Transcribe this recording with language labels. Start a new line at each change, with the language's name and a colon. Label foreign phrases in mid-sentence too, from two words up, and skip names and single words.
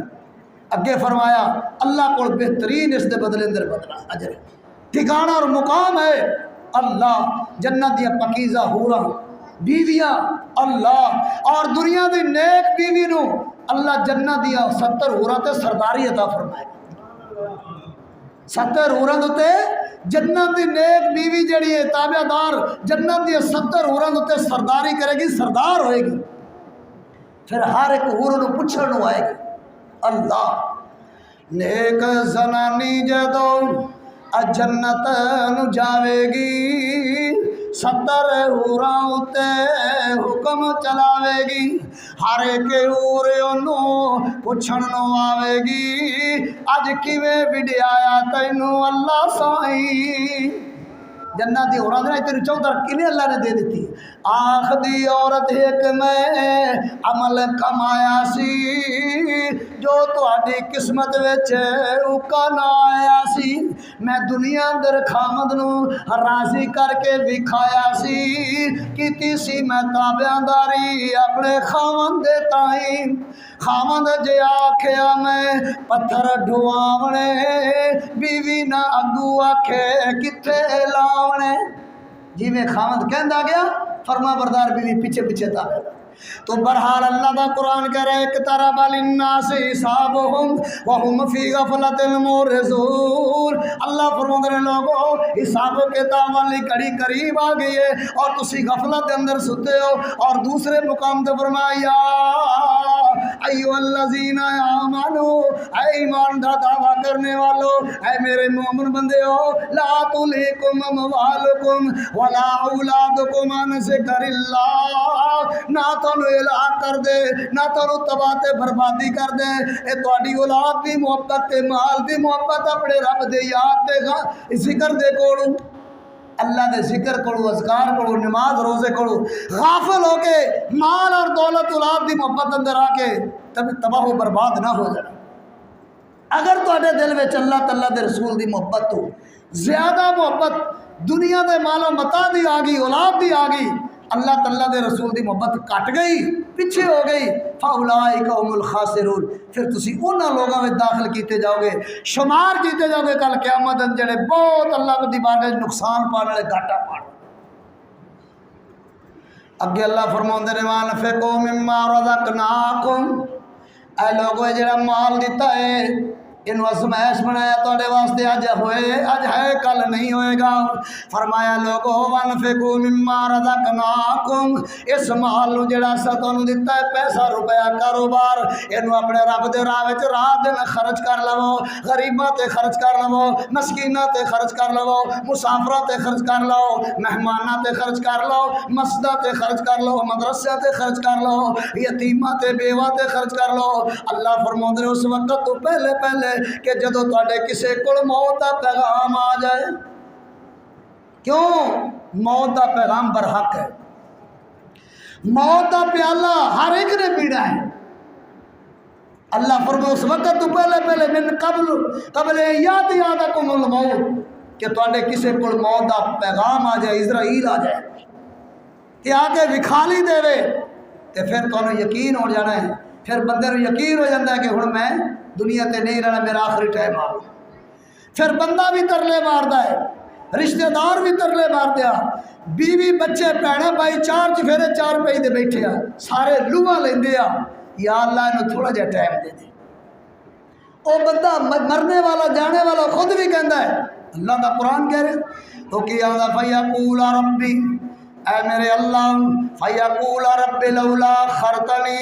Punjabi: اگے فرمایا اللہ کو بہترین اس دے بدلے اندر بدلا اجر ٹھکانہ اور مقام ہے، اللہ جنت دیا پاکیزہ حوراں بیویاں، اللہ اور دنیا دی نیک بیوی نو اللہ جنت دیا 70 حوراں تے سرداری عطا فرمائے۔ 70 حوراں تے جنت دی نیک بیوی جڑی ہے تابع دار جنت دی 70 حوراں تے سرداری کرے گی، سردار ہوئے گی. پھر ہر ایک حور نو پوچھن نو آئے گی اللہ نیک زنانی جدو جنت نو جاوے گی 70 حوراں تے حکم چلاوے گی، ہر ایک حور انہوں پوچھن نو آوے گی اج کیویں وڈیایا تینوں اللہ سائیں. جنت دی عورت نے تیری چودھر کنے اللہ نے دے دیتی. آخ دی عورت ایک میں عمل کمایا سی جو تہاڈی قسمت وچ اوکا نہ آیا سی، میں دنیا اندر خامد نو راضی کر کے وکھایا سی، کیتی سی میں تابعداری اپنے خامد دے تائیں. خامد جے آکھیا میں پتھر ڈھواونے بیوی نہ اگو آکھے کتھے لاونے. جی میں خامد کہندا گیا فرما بردار بیوی پیچھے پیچھے تابع. تو بہرحال اللہ دا قرآن کہہ رہے
Arabic: اقترب للناس حسابهم وهم فی غفلۃ معرضون.
Urdu: اللہ فرماتے ہیں لوگوں حساب و کتاب والی گھڑی قریب آ گئی ہے اور تسی غفلت کے اندر ستے ہو.
Punjabi: اور دوسرے مقام تے فرمایا
Arabic: ایھا الذین آمنوا،
Punjabi: اے ایمان دا دعویٰ کرنے والو، اے میرے مومن بندے ہو،
Arabic: لا تلہکم اموالکم ولا اولادکم عن ذکر اللہ.
Punjabi: نہ تانوں ہلاک کر دے نہ تانوں تباہ تے بربادی کر دے. اے تہاڈی اولاد دی محبت تے مال دی محبت اپنے رب دے یاد تے ذکر دے کولوں، اللہ دے ذکر کرو، اذکار کرو، نماز روزے کرو. غافل ہو کے مال اور دولت اولاد دی محبت اندر آ کے تباہ و برباد نہ ہو جانا. اگر تواڈے دل وچ اللہ تعالیٰ دے رسول دی محبت تو زیادہ محبت دنیا دے مال و متاع دی آ گئی، اولاد دی آ گئی، اللہ تعالیٰ دے رسول دی محبت کٹ گئی، پیچھے ہو گئی،
Arabic: فاولئک هم الخاسرون.
Punjabi: پھر تسی انہاں لوگاں وچ داخل کیتے جاؤ گے، شمار کیتے جاؤ گے کل قیامت جڑے بہت اللہ دی بارگاہ نقصان پانے والے گھاٹا پان. اگے اللہ فرماندے نے
Arabic: وانفقوا مما رزقناکم،
Punjabi: اے لوگو جڑا مال دیتا ہے انہوں ازمائش بنایا تواڈے واسطے، اج ہے کل نہیں ہوئے گا. فرمایا لوگو
Arabic: وانفقوا مما رزقناکم،
Punjabi: اس مال نو جڑا اساں تانوں دتا ہے پیسہ روپیہ کاروبار، اینو اپنے رب دے راہ وچ رات دن خرچ کر لو، غریباں تے خرچ کر لو، مسکیناں تے خرچ کر لو، مسافراں تے خرچ کر لو، مہماناں تے خرچ کر لو، مسجداں تے خرچ کر لو، مدرسے تے خرچ کر لو، یتیماں تے بیوہ تے خرچ کر لو. اللہ فرماندے اس وقت تو پہلے کہ جدو تواڈے کسے کول موت دا پیغام آ جائے. کیوں؟ موت دا پیغام برحق ہے، موت دا پیالہ ہر ایک نے پینا ہے. اللہ فرمائے اس وقت تو پہلے
Arabic: من قبل یاتیکم الموت،
Punjabi: کہ تواڈے کسے کول موت دا پیغام آ جائے، اسرائیل آ جائے کہ آ کے وکھالی دے تے پھر تانوں یقین ہو جانا ہے. پھر بندے نوں یقین ہو جاتا ہے کہ ہن میں دنیا تے نہیں رہنا، میرا آخری ٹائم آ گیا. پھر بندہ بھی ترلے ماردا ہے، رشتہ دار بھی ترلے مارتے ہیں، بیوی بچے بھੈਣਾں بھائی چار چفیرے چار پئی دے بیٹھے ہیں، سارے لوہاں لیندے ہیں، یا اللہ انہوں تھوڑا جہا ٹائم دے دے. وہ بندہ مرنے والا جانے والا خود بھی کہندا ہے، اللہ دا قرآن کہہ رہے تو کیا
Arabic: فیقول ربی،
Punjabi: اے میرے اللہ،
Arabic: فیقول رب لولا خرتنی